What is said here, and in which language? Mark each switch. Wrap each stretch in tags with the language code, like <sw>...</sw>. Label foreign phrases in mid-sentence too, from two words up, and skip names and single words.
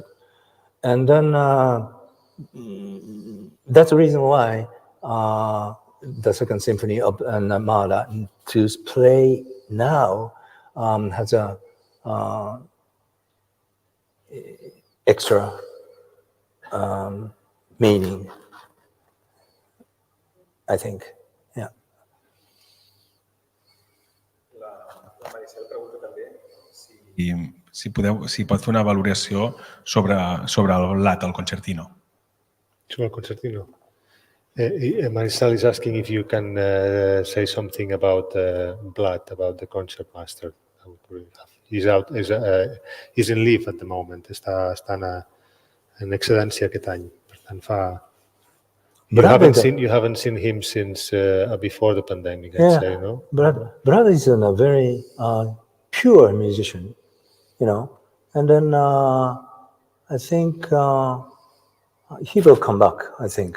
<en>And then that's the reason why the Second Symphony of Mahler to play now has a extra meaning, I think. Yeah.</en> <ca>La Maricel pregunta també si pot fer una valoració sobre el lat, el concertino. Sobre el concertino.</ca> <en>Maricel is asking if you can say something about Blood, about the concertmaster. He's in leave at the moment.</en> <ca>Està en excedència aquest any. Per tant,</ca> <en>You haven't seen him since before the pandemic, I'd say, no? Brad is a very pure musician, and then I think he will come back, I think.</en>